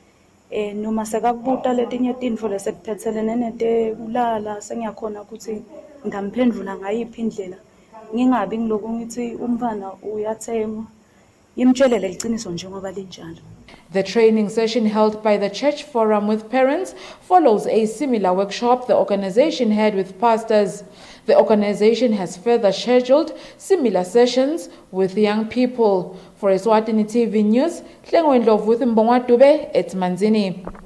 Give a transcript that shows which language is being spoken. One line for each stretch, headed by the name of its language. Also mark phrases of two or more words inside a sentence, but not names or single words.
Swati: Noma sekakubuta letinye tintfo lesekuphethelene netekulala sengiyakhona ukuthi ngingamphendula ngayiphi indlela ngingabi ngiloku ngithi umntwana uyathengwa yimtshele leliciniso njengoba linjalo.
English: The training session held by the Church Forum with parents follows a similar workshop the organization had with pastors. The organization has further scheduled similar sessions with young people. For Eswatini TV News, Hlengwendlovu with Mbongwa Dube at Manzini.